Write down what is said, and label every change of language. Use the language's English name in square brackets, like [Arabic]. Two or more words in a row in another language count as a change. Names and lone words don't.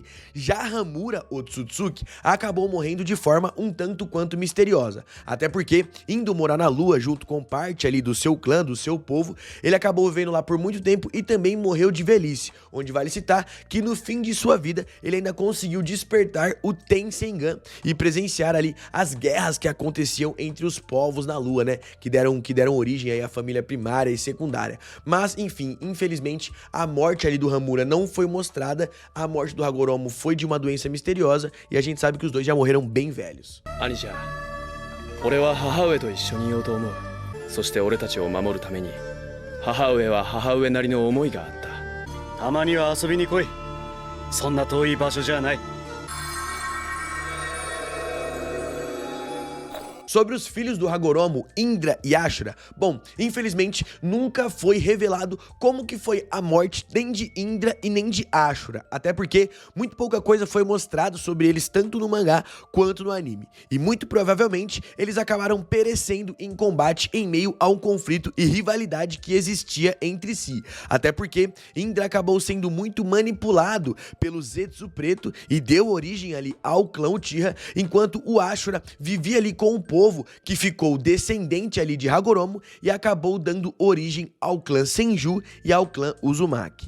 [Portuguese] Já Hamura Otsutsuki acabou morrendo de forma um tanto quanto misteriosa, até porque, indo morar na lua junto com parte ali do seu clã, do seu povo, ele acabou vivendo lá por muito tempo e também morreu de velhice, onde vale citar que no fim de sua vida ele ainda conseguiu despertar o Tensengan e presenciar ali as guerras que aconteciam entre os povos na lua, né, que deram origem aí à família primária e secundária. Mas enfim, infelizmente a morte ali do Hamura não foi mostrada, a morte do Hagoromo foi de uma doença misteriosa e a gente sabe que os dois já morreram bem velhos. [Japanese] 兄者、俺は母上と一緒にいようと思う。そして俺たちを守るために母上は母上なりの思いがあった。たまには遊びに来い。そんな遠い場所じゃない。 [Portuguese] Sobre os filhos do Hagoromo, Indra e Ashura, bom, infelizmente nunca foi revelado como que foi a morte nem de Indra e nem de Ashura, até porque muito pouca coisa foi mostrado sobre eles tanto no mangá quanto no anime, e muito provavelmente eles acabaram perecendo em combate em meio a um conflito e rivalidade que existia entre si, até porque Indra acabou sendo muito manipulado pelo Zetsu Preto e deu origem ali ao clã Uchiha, enquanto o Ashura vivia ali com o povo que ficou descendente ali de Hagoromo e acabou dando origem ao clã Senju e ao clã Uzumaki.